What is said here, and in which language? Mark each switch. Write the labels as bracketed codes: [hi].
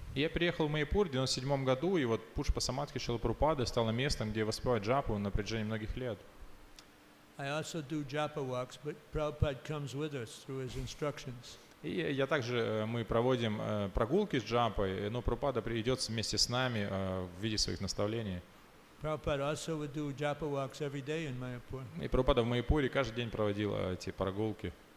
[ru] Я приехал в Маяпур в 1997 году, и вот Пушпа Самадхи Шрилы Прабхупады стало местом, где воспевают джапу на протяжении многих лет. [en] I also do japa walks, but Prabhupada comes with us through his instructions. [ru] И мы проводим прогулки с джапой, но Прабхупада идет вместе с нами в виде своих наставлений. [en] Prabhupada also would do japa walks every day in Mayapur. [ru] И Прабхупада в Маяпуре каждый день проводил эти прогулки.